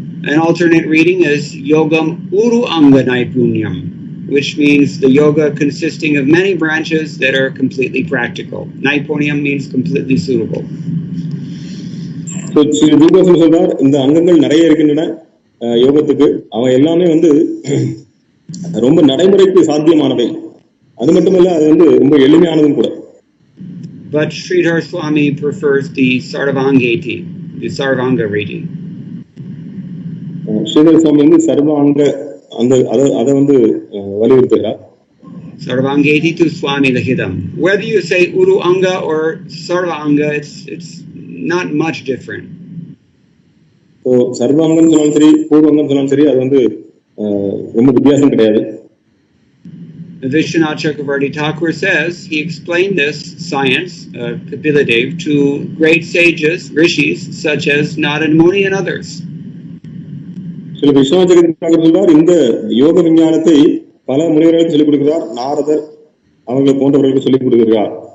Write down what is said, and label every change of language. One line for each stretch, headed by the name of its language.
English: An alternate reading is Yogam uru anga naipunyam, which means the yoga consisting of many branches that are completely practical. Naipunyam means completely suitable.
Tamil: So, Jiva Goswami சொல்றார், இந்த அங்கங்கள் நிறைய இருக்கின்றன யோகத்துக்கு, அவை எல்லாமே வந்து ரொம்ப நடைமுறைக்கு சாத்தியமானவை. அது மட்டுமல்ல, அது வந்து ரொம்ப எளிமையானதும் கூட.
English: But Sridhar Swami prefers the Sarvangeti, the Sarvanga reading.
Tamil: Sridhar சுவாமி வந்து சர்வாங்க அதை வந்து வலியுறுத்துகிறார்.
Sanskrit: Sarvangeti tu Swami Lahidam.
English: Whether you say Uru Anga or Sarvanga, it's not much different.
Tamil: So சர்வாங்கம் சொன்னாலும் சரி, பூர்வங்கம் சொன்னாலும் சரி, அது வந்து ரொம்ப வித்தியாசம் கிடையாது.
English: Vishwanath Chakravarti Thakur says he explained this science, Kapiladev, to great sages, rishis, such as Narad Muni and others.
Tamil: So Vishwanath Chakravarti Thakur சொல்றார், இந்த யோக விஞ்ஞானத்தை பல முனிவர்களுக்கு சொல்லிக் கொடுக்கிறார், நாரதர் அவங்களை போன்றவர்களுக்கு சொல்லிக் கொடுக்கிறார்.